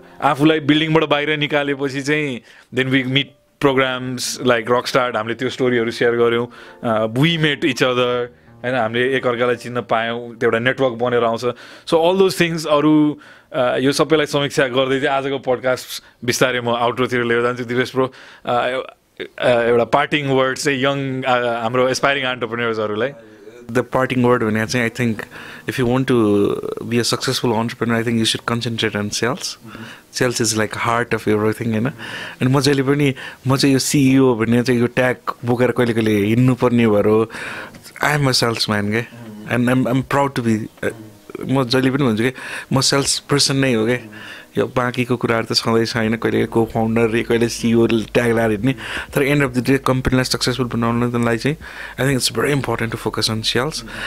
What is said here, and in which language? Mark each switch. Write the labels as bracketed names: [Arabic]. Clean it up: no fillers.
[Nepali] आफूलाई बिल्डिङबाट बाहिर निकालेपछि चाहिँ [English] then we meet programs like rockstar [Nepali] हामीले त्यो स्टोरीहरू सेयर गर्यौं [English] we met each other [Nepali] हैन हामीले एकअर्कालाई चिन्न पायौं त्यो एउटा नेटवर्क बनेर आउँछ [English] so all those things [Nepali] अरू यो सबैलाई समीक्षा गर्दै चाहिँ आजको पडकास्ट बिस्तारै म आउटरोतिर लिएर जान्छु दिवेश ब्रो एउटा पार्टिङ वर्ड चाहिँ यङ हाम्रो एस्पायरिङ एन्टरप्रेन्योर्सहरूलाई [English] The parting word [Nepali] भने चाहिँ [English] I think if you want to be a successful entrepreneur, I think you should concentrate on sales. Sales is like heart of everything, हैन. [Nepali] अनि म जहिले पनि म चाहिँ यो CEO भन्ने चाहिँ यो ट्याग बोकेर कहिले कहिले हिँड्नु पर्ने भएर [English] I am a salesman [Nepali] के, [English] and I'm proud to be. [Nepali] म जहिले पनि भन्छु के म सेल्स पर्सन नै हो के. यो बाँकीको कुराहरू त सधैँ छैन, कहिले को फाउन्डर कहिले CEO ट्याग लाएर हिँड्ने, तर [English] end of the day [Nepali] कम्पनीलाई सक्सेसफुल बनाउनलाई चाहिँ [English] I think it's very important to focus on sales.